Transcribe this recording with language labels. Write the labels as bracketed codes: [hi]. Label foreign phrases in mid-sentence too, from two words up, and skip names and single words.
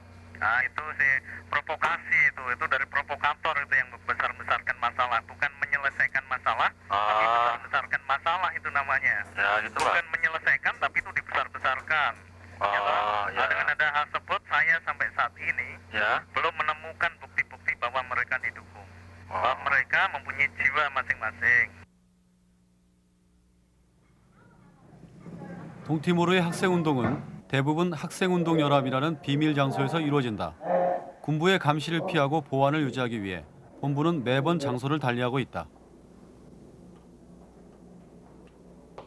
[id] Nah, itu sih provokasi itu dari provokator itu yang membesar-besarkan masalah, bukan menyelesaikan masalah, tapi membesar-besarkan masalah itu namanya. Ya, gitu, bukan menyelesaikan tapi itu dibesar-besarkan. Dengan ada hal tersebut saya sampai saat ini belum menemukan bukti-bukti bahwa mereka didukung. Bahwa mereka mempunyai jiwa masing-masing. [ko] 동티모르의 학생운동은 대부분 학생운동연합이라는 비밀 장소에서 이루어진다. 군부의 감시를 피하고 보안을 유지하기 위해 본부는 매번 장소를 달리하고 있다.